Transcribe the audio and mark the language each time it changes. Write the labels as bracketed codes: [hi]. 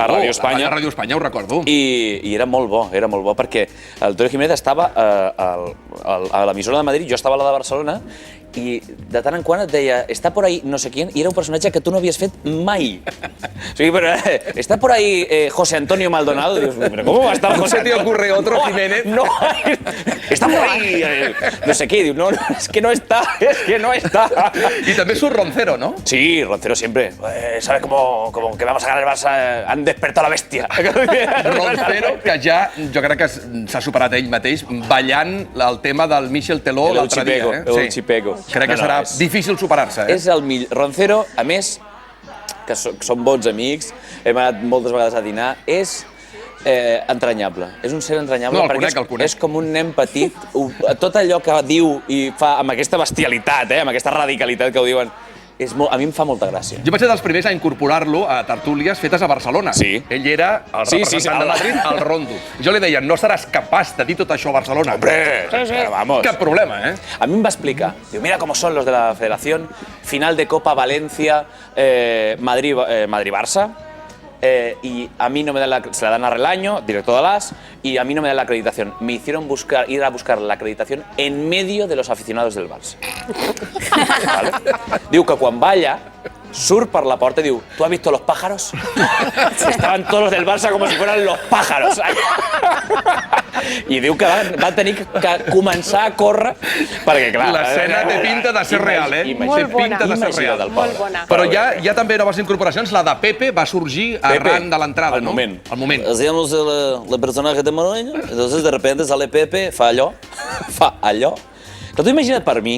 [ca] A Ràdio Espanya. A Ràdio Espanya, ho recordo. I era molt bo, perquè l'Antonio Jiménez estava a l'emissora de Madrid, jo estava a la de Barcelona, i de tant en quant et deia [es] «Está por ahí no sé quién», [ca] i era un personatge que tu no havies fet mai. O sigui, però [es] «Está por ahí José Antonio Maldonado», [ca] i dius, [es] «Pero cómo va a estar José Antonio? ¿No se te ocurre otro Jiménez?» No, «Está por ahí no sé qué», [ca] diu, [es] «No, es que no está». [ca] I també surt Roncero, ¿no? [es] Sí, Roncero siempre. ¿Sabes cómo que vamos a ganar el Barça? Han despertado la bestia. [ca] Roncero, que ja, jo crec que s'ha superat ell mateix, ballant el tema del Michel Teló l'altre dia. El Chipego. Crec que serà difícil superar-se. És el millor. Roncero, a més, que som bons amics, hem anat moltes vegades a dinar, és entranyable. És un ser entranyable perquè és com un nen petit. Tot allò que diu i fa amb aquesta bestialitat, amb aquesta radicalitat que ho diuen, a mi em fa molta gràcia. Jo vaig ser dels primers a incorporar-lo a tertúlies fetes a Barcelona. Sí. Ell era el representant de Madrid, al Rondo. Jo li deia, no seràs capaç de dir tot això a Barcelona. [es] Hombre, vamos. [ca] Cap problema, eh? [es] A mí me va a explicar. Digo, mira cómo son los de la Federación. Final de Copa Valencia, Madrid-Barça. Y a mí no me dan se la dan a Relaño, director de l'AS, y a mí no me dan la acreditación. Me hicieron ir a buscar la acreditación en medio de los aficionados del Barça. ¿Vale? [ca] Diu que quan balla, surt per la porta i diu, [es] ¿tú has visto los pájaros? Estaban todos los del Barça como si fueran los pájaros. [ca] I diu que va tenir que començar a córrer, perquè clar... L'escena té pinta de ser real, eh? Molt bona. Molt bona. Però hi ha també noves incorporacions. La de Pepe va sorgir arran de l'entrada, no? Al moment. [es] Hacíamos el personaje de Manuel, entonces de repente sale Pepe, [ca] fa allò. Però tu imagina't per mi...